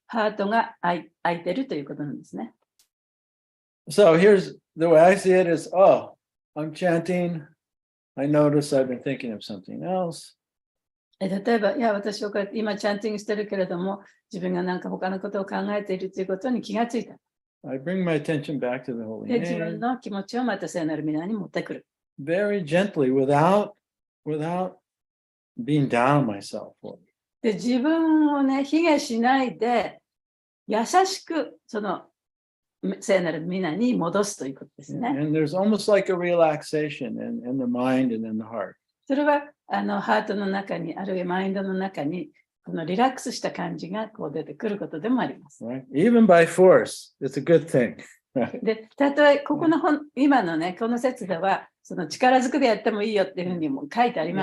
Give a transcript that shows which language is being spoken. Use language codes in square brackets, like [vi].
[ja] ハートが開いてるということなんですね。 [en] So here's the way I see it is, oh, I'm chanting. I notice I've been thinking of something else. [ja] 例えば、いや、私はこうやって今チャンティングしてるけれども、自分がなんか他のことを考えているということに気がついた。 [en] I bring my attention back to the holy [ja] で、自分 [en] name [ja] の気持ちをまた聖なる皆に持ってくる。 [en] very gently without being down myself. [ja] で、自分をね、卑下しないで、優しくその聖なる皆に戻すということですね。 [en] And there's almost like a relaxation in the mind and in the heart. [ja] それはハートの中に、あるいはマインドの中に、このリラックスした感じがこう出てくることでもあります。 [en] Right? Even by force, it's a good thing. [ja] で、たとえここの今のね、この説では、その力ずくでやってもいいよっていうふうにも書いてありま